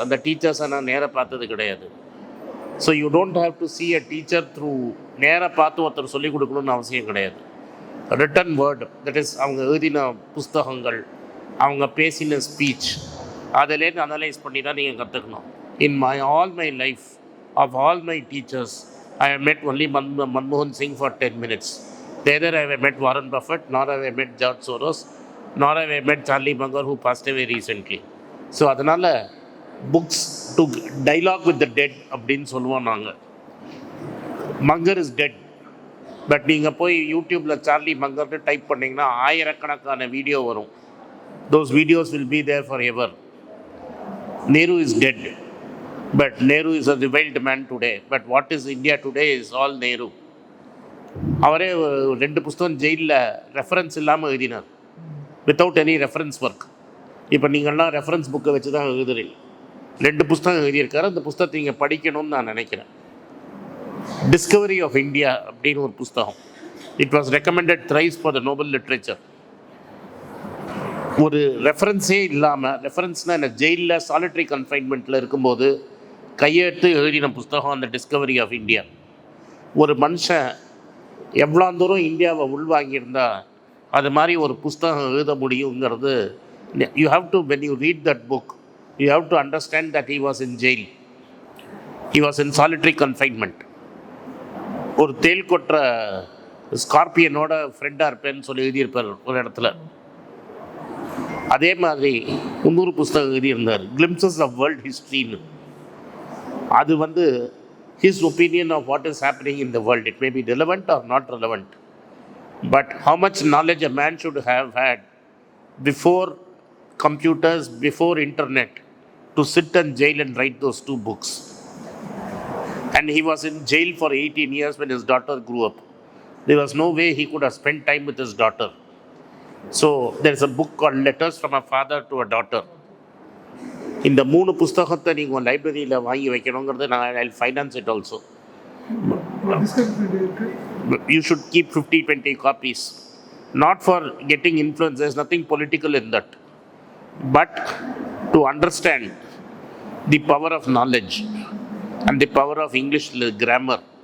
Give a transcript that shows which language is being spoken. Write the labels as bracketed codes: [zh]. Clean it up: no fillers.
[ta] அந்த டீச்சர்ஸை நான் நேராக பார்த்தது கிடையாது. [en] so you don't have to see a teacher through [ta] நேராக பார்த்து ஒருத்தர் சொல்லிக் கொடுக்கணும்னு அவசியம் கிடையாது. ரிட்டன் வேர்டு, [en] that is [ta] அவங்க எழுதின புஸ்தகங்கள், அவங்க பேசின ஸ்பீச், அதிலேருந்து அனலைஸ் பண்ணி தான் நீங்கள் கற்றுக்கணும். [en] In all my life of all my teachers I have met only Manmohan Singh for 10 minutes. Neither have I met Warren Buffett, nor have I met George Soros, nor have I met Charlie Munger, who passed away recently. So அதனால் books to dialogue with the dead [ta] அப்படின்னு சொல்லுவோம் நாங்கள். [en] Munger is dead. [ta] But நீங்கள் போய் யூடியூப்பில் Charlie மங்கர்னு type பண்ணிங்கன்னா ஆயிரக்கணக்கான video வரும். [en] Those videos will be there forever. Nehru is dead. But Nehru is a reviled man today. But what is India today is all Nehru. [ta] அவரே 2 புஸ்தகம் ஜெயிலில் reference இல்லாமல் எழுதினார், [en] Without any reference work. [ta] இப்போ நீங்கள்லாம் ரெஃபரன்ஸ் புக்கை வச்சு தான் எழுதுறீங்க. 2 புஸ்தகம் எழுதியிருக்காரு. அந்த புஸ்தகத்தை நீங்கள் படிக்கணும்னு நான் நினைக்கிறேன். டிஸ்கவரி ஆஃப் இந்தியா அப்படின்னு ஒரு புஸ்தகம். [en] It was recommended thrice for the Nobel literature. [ta] ஒரு ரெஃபரன்ஸே இல்லாமல், ரெஃபரன்ஸ்னால் என்ன, ஜெயிலில் சாலிட்டரி கன்ஃபைன்மெண்ட்டில் இருக்கும்போது கையெழுத்து எழுதின புஸ்தகம் அந்த டிஸ்கவரி ஆஃப் இந்தியா. ஒரு மனுஷன் எவ்வளோ தூரம் இந்தியாவை உள்வாங்கியிருந்தா அது மாதிரி ஒரு புஸ்தகம் எழுத முடியுங்கிறது. [en] You have to, when you read that book, you have to understand that he was in jail, he was in solitary confinement. [ta] ஒரு தேல் கொட்டுற ஸ்கார்பியனோட ஃப்ரெண்டாக இருப்பேன்னு சொல்லி எழுதியிருப்பார் ஒரு இடத்துல. அதே மாதிரி இன்னொரு புஸ்தகம் எழுதியிருந்தார், கிளிம்சஸ் ஆஃப் வேர்ல்ட் ஹிஸ்ட்ரின்னு. அது வந்து [en] his opinion of what is happening in the world. It may be relevant or not relevant, but how much knowledge a man should have had before computers, before internet, to sit in jail and write those two books. And he was in jail for 18 years when his daughter grew up. There was no way he could have spent time with his daughter. So there is a book called Letters from a Father to a Daughter. [ta] இந்த 3 புஸ்தகத்தை நீங்கள் லைப்ரரியில் வாங்கி வைக்கணுங்கிறது நான் [en] I finance it also. You should keep 50-20 copies, not for getting influence. There is nothing political in that, but to understand the power of knowledge and the power of English grammar.